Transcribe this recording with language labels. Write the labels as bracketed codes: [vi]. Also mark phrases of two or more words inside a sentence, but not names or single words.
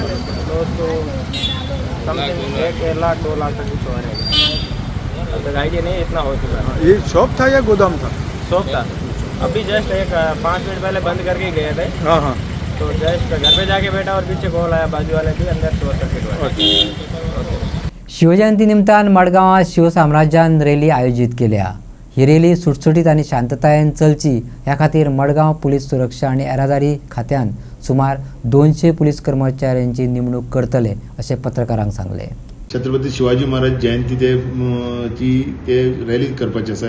[hi] लॉस तो समथिंग 1 लाख 2 लाख तक कुछ हो रहेगा. तो आइडिया नहीं इतना हो चुका है। ये शॉप था या गोदाम था? शॉप था, अभी जस्ट एक 5 मिनट पहले बंद करके गए थे। हाँ हाँ। तो जस्ट घर पे जाके बैठा और पीछे कॉल आया बाजू वाले भी अंदर [en] short circuit [hi] हुआ। [kok] शिवजयंती निमतान मडगांवात शिवसाम्राज्यान रॅली आयोजित केल्या. ही रॅली सुटसुटीत आणि शांततायेन चलची ह्या खातीर मडगांव पुलीस सुरक्षा आणि येरादारी खात्यान सुमार 200 पुलीस कर्मचाऱ्यांची नेमणूक करतले असे पत्रकारांक सांगले. छत्रपती शिवाजी महाराज जयंती ते रॅली करपाची आसा.